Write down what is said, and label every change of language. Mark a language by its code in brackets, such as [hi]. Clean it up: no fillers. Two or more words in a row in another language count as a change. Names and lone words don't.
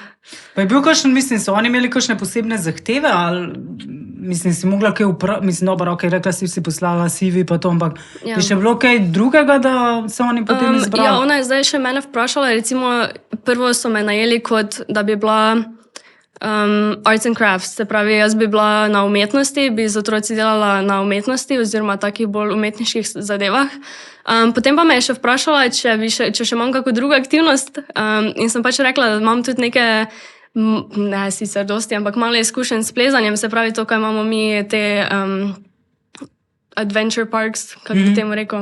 [sl] Pa je bil kakšen, mislim, so oni imeli kakšne posebne zahteve, ali, mislim, si mogla kaj mislim, dobro, ok, rekla si poslala CV pa to, ampak je še bilo kaj drugega, da se oni potem izbrali? Ja, ona je zdaj še mene vprašala, recimo, prvo so me najeli kot, da bi bila [en] arts and crafts, [sl] se pravi, jaz bi bila na umetnosti, bi z otroci delala na umetnosti oziroma takih bolj umetniških zadevah. Potem pa me je še vprašala, če še imam kako drugo aktivnost in sem pač rekla, da imam tudi neke, ne sicer dosti, ampak malo izkušenj s plezanjem, se pravi to, kaj imamo mi te [en] adventure parks, [sl] kako bi temu rekel?